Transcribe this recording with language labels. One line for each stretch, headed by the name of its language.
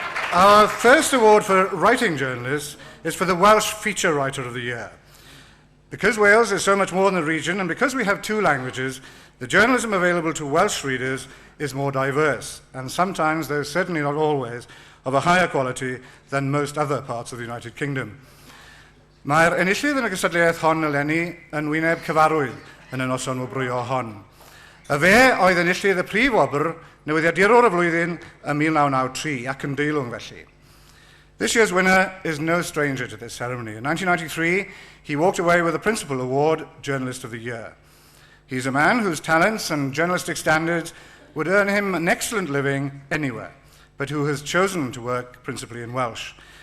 English: Our first award for writing journalists is for the Welsh Feature Writer of the Year. Because Wales is so much more than a region, and because we have 2 languages, the journalism available to Welsh readers is more diverse, and sometimes, though certainly not always, of a higher quality than most other parts of the United Kingdom.
Welsh: Mae'r enillydd yn y gystadleuaeth hon eleni yn wyneb cyfarwydd yn y noson wybrwyo hon. A fe oedd enillydd y prif wobr newyddiadurwr y flwyddyn ym 1993 ac yn deilwng felly.
English: This year's winner is no stranger to this ceremony. In 1993, he walked away with the Principal Award, Journalist of the Year. He's a man whose talents and journalistic standards would earn him an excellent living anywhere, but who has chosen to work principally in Welsh.